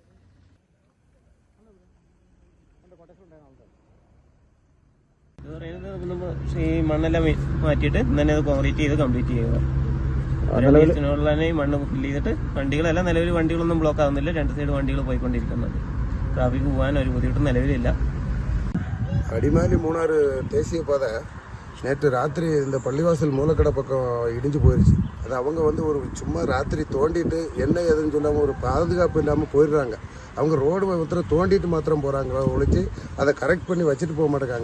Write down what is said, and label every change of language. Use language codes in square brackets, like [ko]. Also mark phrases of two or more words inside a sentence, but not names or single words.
[ml] ഈ മണ്ണെല്ലാം മാറ്റിയിട്ട് തന്നെ അത് കോൺക്രീറ്റ് ചെയ്ത് കംപ്ലീറ്റ് ചെയ്യുക. തന്നെ ഈ മണ്ണ് ഫില്ല് ചെയ്തിട്ട് വണ്ടികളെല്ലാം നിലവിൽ വണ്ടികളൊന്നും ബ്ലോക്ക് ആവുന്നില്ല. 2 സൈഡ് വണ്ടികൾ പോയിക്കൊണ്ടിരിക്കുന്നുണ്ട്. ട്രാഫിക് പോകാൻ ഒരു ബുദ്ധിമുട്ടും നിലവിലില്ല. [ta] அடிமாலி மூணாறு தேசிய பாதை நேற்று ராத்திரி இந்த பள்ளிவாசல் மூலக்கடை பக்கம் இடிஞ்சு போயிடுச்சு. அது அவங்க ஒரு சும்மா ராத்திரி தோண்டிட்டு என்ன எதுன்னு சொல்லாமல் ஒரு பாதுகாப்பு இல்லாமல் போயிடுறாங்க. அவங்க ரோடு மாத்திரம் தோண்டிட்டு மாத்திரம் போகிறாங்க ஒழிச்சு அதை கரெக்ட் பண்ணி வச்சுட்டு போக மாட்டேங்காங்க.